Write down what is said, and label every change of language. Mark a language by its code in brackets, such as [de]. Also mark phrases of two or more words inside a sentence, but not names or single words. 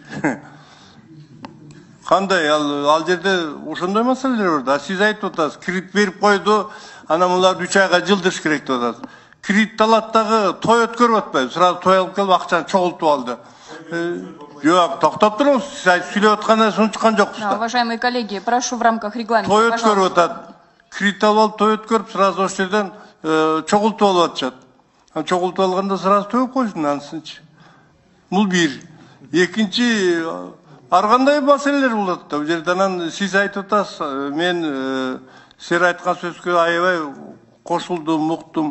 [ky] Кандай ал жерде ошондой маселелер бар да. Сиз айтып атасыз, кредит берип койду, анан буларды 3 айга жылдырыш керек деп атасыз. Кредит алат дагы той өткөрүп атпайбы? Сразу той алып келип акчаны чогултуп алды. Yok, токтоп туруңуз. Сиз сүйлөп аткандан соң чыккан жоксуз да. [ru] Уважаемые коллеги, прошу в рамках регламента. [ky] Той өткөрүп атат. Кредит алып, той өткөрүп, сразу ошол жерден чогултуп алып атышат. Чогултуп алганда сразу төп койсун ансынчы. Бул бир. Экинчи, ар кандай маселелер болот да. Бул жерде анан сиз айтып атасыз, мен сиз айткан сөзгө аябай кошулдум, уктум.